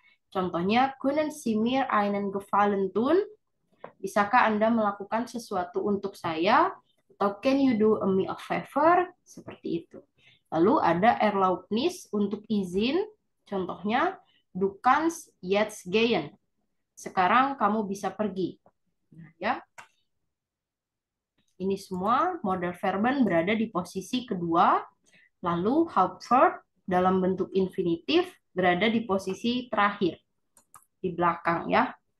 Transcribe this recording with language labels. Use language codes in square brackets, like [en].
[id] Contohnya, [de] Können Sie mir einen Gefallen tun? [id] Bisakah Anda melakukan sesuatu untuk saya? Atau [en] Can you do me a favor? [id] Seperti itu. Lalu ada Erlaubnis untuk izin. Contohnya, [de] Du kannst jetzt gehen. [id] Sekarang kamu bisa pergi. Nah, ya. Ini semua modal verben berada di posisi kedua, lalu Hauptverb dalam bentuk infinitif berada di posisi terakhir, di belakang ya.